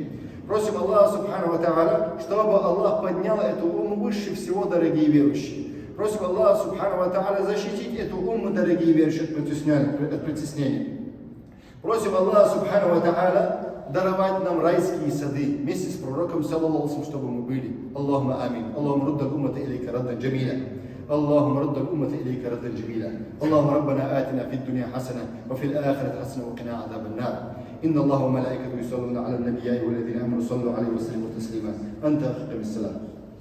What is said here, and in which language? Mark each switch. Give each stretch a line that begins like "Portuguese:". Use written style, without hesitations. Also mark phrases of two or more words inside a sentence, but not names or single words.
Russian: Просим Аллаха
Arabic: سبحانه وتعالى,
Russian: чтобы Аллах поднял эту умму выше всего, дорогие верующие. Просим Аллаха
Arabic: سبحانه وتعالى
Russian: защитить эту умму, дорогие верующие, от притеснения. Просим Аллаха
Arabic: سبحانه وتعالى
Russian: даровать нам райские сады вместе с пророком, саллаллаху, чтобы мы были.
Arabic: اللهم آمين. اللهم رد الأمة إليك ردا جميلا. اللهم رد الأمة إليك ردا جميلا. اللهم ربنا آتنا في الدنيا حسنة وفي الآخرة حسنة وقنا عذاب النار. إن الله وملائكته يصلون على النبي والذين آمنوا صلوا عليه وسلموا تسليما. أنت أخي بالسلام.